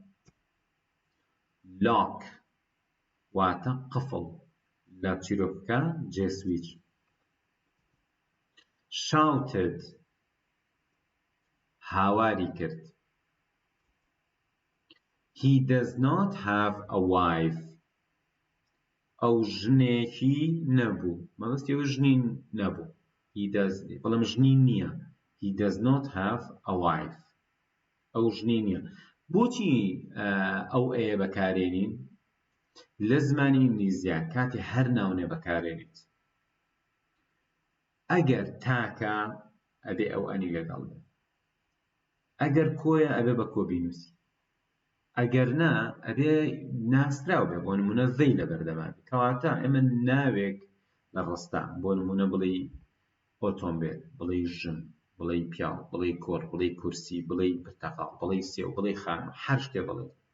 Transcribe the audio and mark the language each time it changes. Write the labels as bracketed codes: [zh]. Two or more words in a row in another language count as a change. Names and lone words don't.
[ckb] lock واتە قفڵ لە چیرۆکەکە جێسویچ shouted هاواری کرد [en] he does not have a wife [ckb] ئەو ژنێکی نەبوو مەبەستیەوە ژنی نەبوو بەڵام ژنی نییە [en] he does not have a wife [ckb] ئەو ژنی نییە بۆچی ئەو ئەیە بەکارێنین لە زمانی ئینگلیزیە کاتی هەر ناونێ بەکارێنیت ئەگەر تاکە ئەبێ ئەو ئەنی لەگەڵ بێ ئەگەر کۆیە ئەبێ بە کۆ بینووسی ئەگەر نا ئەبێ ناسراو بێ بۆ نمونە زەی لە بەردەمان کەواتە ئێمە ناوێک لە ڕستە بۆ نمونە بڵێ ئۆتۆمبیل بڵێ ژن بڵێ پیاو بڵێ کۆڕ بڵێ کورسی بڵێ پرتەقاڵ بڵێ سێو بڵێ خانم هەر شتێ بڵێ